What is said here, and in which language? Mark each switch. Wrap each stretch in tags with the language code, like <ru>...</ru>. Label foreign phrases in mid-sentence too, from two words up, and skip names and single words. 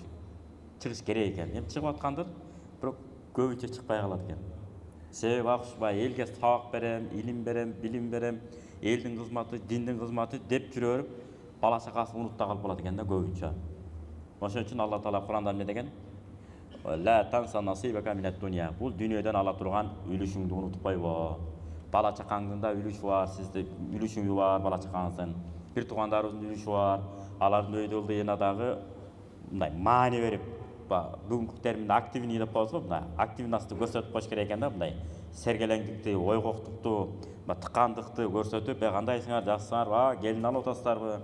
<ky>Чыгыш керек экен. Эми чыгып аткандыр, бирок көбүнчө чыкпай калат экен. Себеби акышпай, элге сабак берем, илим берем, билим берем, элдин кызматы, диндин кызматы деп жүрө берип, бала чакасын унутта калып калат экен да көбүнчө. Ошон үчүн Алла Таала Куранда эмне деген?</ky> <ar>لا تنس نصيبك من الدنيا.</ar> <ky>Бул дүйнөдөн ала турган үлүшүңдү унутуп койбо. Бала чакаңдын да үлүшү бар, сизде үлүшүңү бар, бала чакаңыздын. Бир туугандарыбыздын үлүшү бар. Алардын өйдө ылдыйына дагы мындай маани берип, бүгүнкү терминде активный деп коебуз го, мындай активносту көрсөтүп коюш керек экен да, мындай сергелеңдикти, ойгоктукту, тыкандыкты көрсөтүп, кандайсыңар, жакшысыңарбы, келин алып атасыздарбы?</ky>